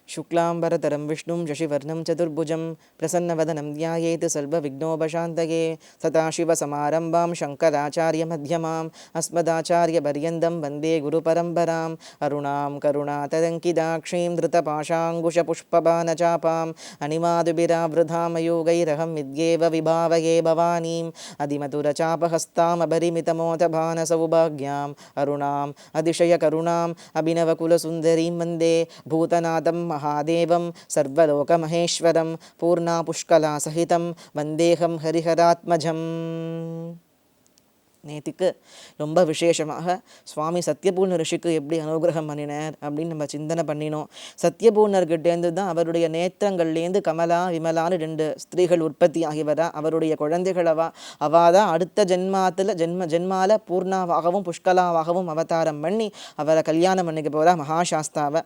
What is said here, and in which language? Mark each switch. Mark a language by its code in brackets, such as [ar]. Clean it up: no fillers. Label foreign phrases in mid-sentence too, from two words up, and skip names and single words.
[sa] शुक्लांबरधरं विष्णुं शशिवर्णं चतुर्भुजं प्रसन्नवदनं ध्यायेत् सर्वविघ्नोपशान्तये सदाशिवसमारम्भां शङ्कराचार्यमध्यमाम् अस्मदाचार्यपर्यन्तं वन्दे गुरुपरम्पराम् अरुणां करुणातरङ्किताक्षीं धृतपाशाङ्कुशपुष्पबाणचापाम् अनिमादुभिरावृधामयोगैरहं विद्येव विभावये भवानीम् अधिमधुरचापहस्तामपरिमितमोदभानसौभाग्याम् अरुणाम् अतिशयकरुणाम् अभिनवकुलसुन्दरीं वन्दे भूतनाथं महादेवं सर्वलोकमहेश्वरं पूर्णापुष्कलासहितं वन्देहं हरिहरात्मजम्. [ta] நேற்றுக்கு ரொம்ப விசேஷமாக சுவாமி சத்யபூர்ண ரிஷிக்கு எப்படி அனுகிரகம் பண்ணினார் அப்படின்னு நம்ம சிந்தனை பண்ணினோம். சத்யபூர்ணர்கிட்டேருந்து தான் அவருடைய நேத்திரங்கள்லேருந்து கமலா விமலான்னு 2 ஸ்திரீகள் உற்பத்தி ஆகி வரா. அவருடைய குழந்தைகளவா தான் அடுத்த ஜென்மால பூர்ணாவாகவும் புஷ்கலாவாகவும் அவதாரம் பண்ணி அவரை கல்யாணம் பண்ணிக்க போகிறா மகாசாஸ்தாவை.